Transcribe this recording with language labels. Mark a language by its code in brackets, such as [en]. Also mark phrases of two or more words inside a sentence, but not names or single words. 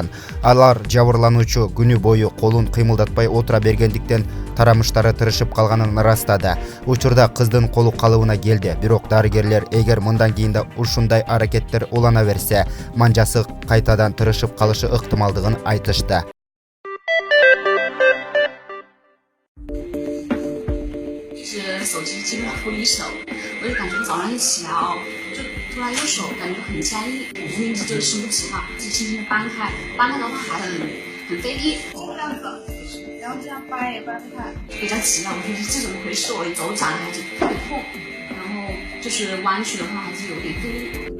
[ky] Алар жабырлануучу күнү бою колун кыймылдатпай отура бергендиктен тарамыштары тырышып калганын ырастады. Учурда кыздын колу калыбына келди. Бирок дарыгерлер эгер мындан кийин да ушундай аракеттер улана берсе, манжасы кайтадан тырышып калышы ыктымалдыгын айтышты. [zh] 是手机几乎脱离手，我就感觉早上一起来就突然右手感觉很僵硬，名字就是输不起哈，就轻轻的掰开，掰开的话还很费力，这样子，然后这样掰也掰不开，比较急了，我说这怎么回事？我一走展开就特别痛，然后就是弯曲的话还是有点费力。